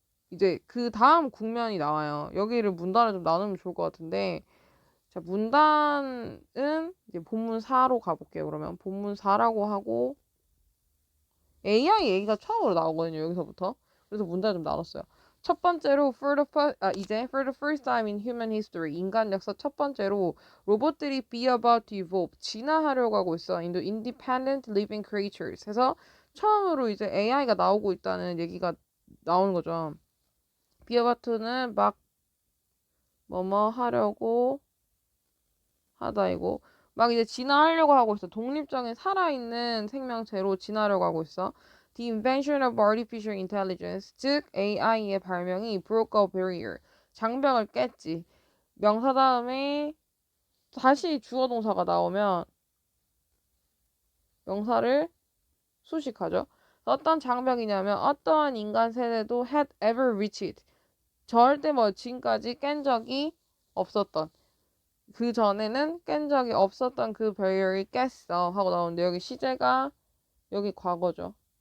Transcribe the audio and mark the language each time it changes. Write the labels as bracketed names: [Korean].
[Korean] 이제 그 다음 국면이 나와요. 여기를 문단을 좀 나누면 좋을 것 같은데, 자, 문단은 이제 본문 4로 가볼게요. 그러면 본문 4라고 하고 AI 얘기가 처음으로 나오거든요. 여기서부터. 그래서 문단을 좀 나눴어요. 첫 번째로 [English] for the first time in human history [Korean] 인간 역사 첫 번째로 로봇들이 [English] be about to evolve [Korean] 진화하려고 하고 있어. [English] into independent living creatures [Korean] 해서 처음으로 이제 AI가 나오고 있다는 얘기가 나오는 거죠. be about to는 막 뭐뭐 하려고 하다이고 막 이제 진화하려고 하고 있어. 독립적인 살아있는 생명체로 진화하려고 하고 있어. [English] The invention of artificial intelligence, [Korean] 즉 AI의 발명이 [English] broke a barrier, [Korean] 장벽을 깼지. 명사 다음에 다시 주어 동사가 나오면 명사를 수식하죠. 어떤 장벽이냐면 어떠한 인간 세대도 [English] had ever reached, [Korean] 절대 뭐 지금까지 깬 적이 없었던 그 전에는 깬 적이 없었던 그 barrier이 깼어 하고 나오는데 여기 시제가 여기 과거죠.